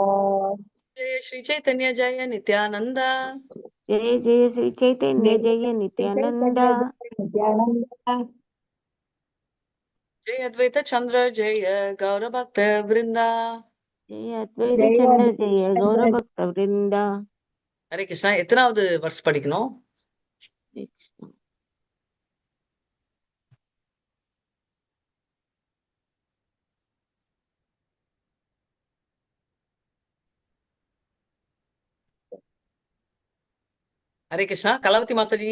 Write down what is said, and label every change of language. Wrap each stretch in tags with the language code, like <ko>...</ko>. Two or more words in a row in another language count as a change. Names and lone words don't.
<sa>Jaya Shri Chaitanya Jaya Nityananda Jai Jai Sri Chaitanya Jaya Jaya Chaitanya Nityananda Jaya Nityananda, Jaya Advaita Chandra Jaya Gaura Bhakta Vrinda Jaya Advaita Jaya Chandra Jaya Gaura Chandra Bhakta Vrinda हरे कृष्ण</sa> <ta>எத்தனாவது வருஷம் படிக்கணும்?</ta> <sa>हरे कृष्ण</sa> <ta>கலவதி மாதாஜி</ta>